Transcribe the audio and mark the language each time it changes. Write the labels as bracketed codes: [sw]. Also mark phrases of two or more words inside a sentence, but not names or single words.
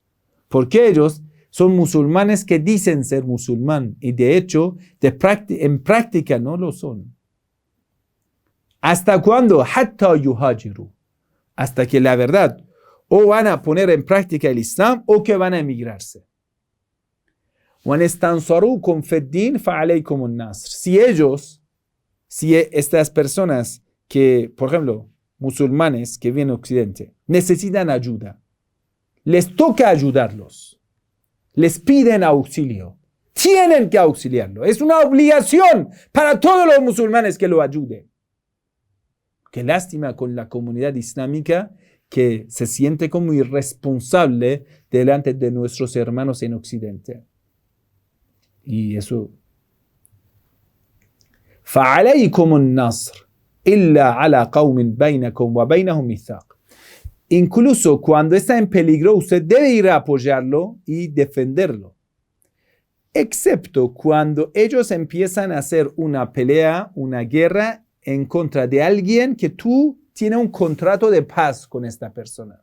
[es] Porque ellos son musulmanes que dicen ser musulmán y de hecho en práctica no lo son. ¿Hasta cuándo? [ar] حَتَّى يُهَاجِرُوا, [es] hasta que la verdad o van a poner en práctica el Islam o que van a emigrarse. [ar] وَإِنِ اسْتَنْصَرُوكُمْ فِي الدِّينِ فَعَلَيْكُمُ النَّصْرُ, [es] si estas personas que, por ejemplo, musulmanes que vienen a Occidente, necesitan ayuda, les toca ayudarlos, les piden auxilio, tienen que auxiliarlo, es una obligación para todos los musulmanes que lo ayuden. Qué lástima con la comunidad islámica que se siente como irresponsable delante de nuestros hermanos en Occidente. Y eso. [ar] فَعَلَيْكُمُ النَّصْرُ إِلَّا عَلَى قَوْمٍ بَيْنَكُمْ وَبَيْنَهُمْ مِيثَاقٌ. [es] Incluso cuando está en peligro, usted debe ir a apoyarlo y defenderlo. Excepto cuando ellos empiezan a hacer una pelea, una guerra en contra de alguien que tú tienes un contrato de paz con esta persona.